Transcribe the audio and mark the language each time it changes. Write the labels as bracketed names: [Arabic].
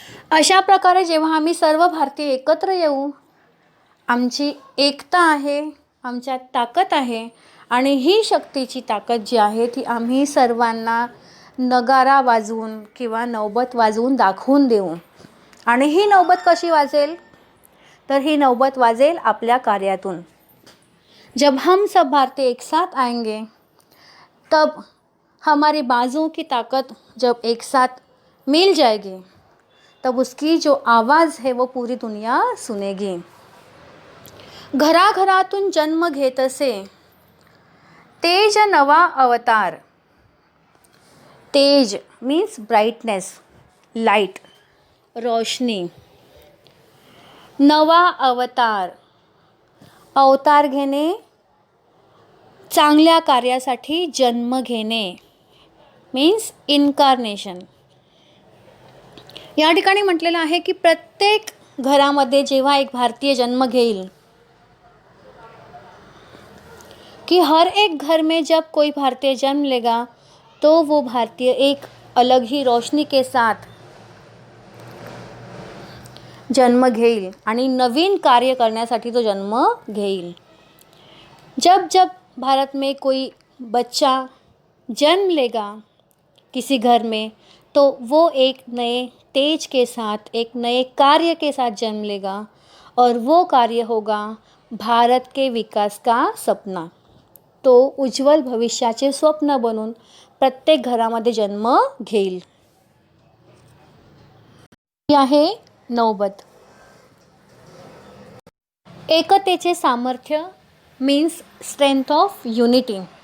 [Marathi] अशा प्रकारे जेव्हा आम्ही सर्व भारतीय एकत्र येऊ, आमची एकता आहे, आमच्यात ताकद आहे आणि ही शक्तीची ताकद जी आहे ती आम्ही सर्वांना नगारा वाजवून किंवा नौबत वाजवून दाखवून देऊ. आणि ही नौबत कशी वाजेल? तर ही नौबत वाजेल आपल्या कार्यातून. [Hindi] जब हम सब भारतीय एक साथ आएंगे तब हमारी बाजुओं की ताकत जब एक साथ मिल जाएगी तब उसकी जो आवाज़ है वो पूरी दुनिया सुनेगी. [Marathi] घराघरातून जन्म घेत असे तेज नवा अवतार. [English] तेज means brightness, light, रोशनी. [Marathi] नवा अवतार, अवतार घेणे, चांगल्या कार्यासाठी जन्म घेणे [English] Means incarnation. [Marathi] या ठिकाणी म्हटलेलं आहे की प्रत्येक घरामध्ये जेव्हा एक भारतीय जन्म घेईल, [Hindi] कि हर एक घर में जब कोई भारतीय जन्म लेगा तो वो भारतीय एक अलग ही रोशनी के साथ [Marathi] जन्म घेईल आणि नवीन कार्य करण्यासाठी तो जन्म घेईल. [Hindi] जब जब भारत में कोई बच्चा जन्म लेगा किसी घर में तो वो एक नए तेज के साथ, एक नए कार्य के साथ जन्म लेगा और वो कार्य होगा भारत के विकास का सपना. [Marathi] तो उज्ज्वल भविष्याचे स्वप्न बनून प्रत्येक घरामध्ये जन्म घेईल. ही आहे नौबत. एकतेचे सामर्थ्य [English] Means strength of unity.